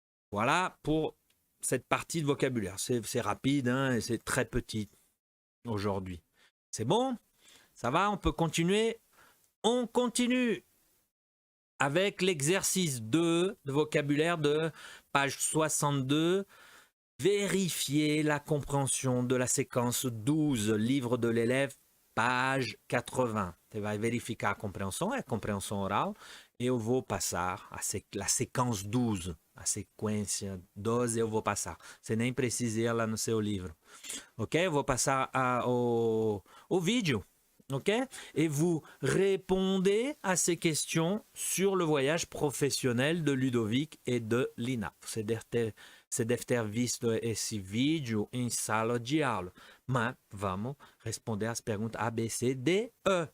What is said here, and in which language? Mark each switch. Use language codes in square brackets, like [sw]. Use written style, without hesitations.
[fr] Voilà pour cette partie de vocabulaire. C'est rapide, hein, et c'est très petit aujourd'hui. C'est bon? Ça va? On peut continuer? On continue avec l'exercice 2 de vocabulaire de page 62. Vérifier la compréhension de la séquence 12, livre de l'élève, page 80. [pt] Você vai verificar a compreensão oral. Eu vou passar [fr] la séquence 12, [pt] a sequência 12 eu vou passar. Você nem precisa ir lá no seu livro. Ok? Eu vou passar au vídeo. Ok? [fr] Et vous répondez à ces questions sur le voyage professionnel de Ludovic et de Lina. Você deve ter visto esse vídeo em sala de aula. Mas vamos responder às perguntas A, B, C, D, E.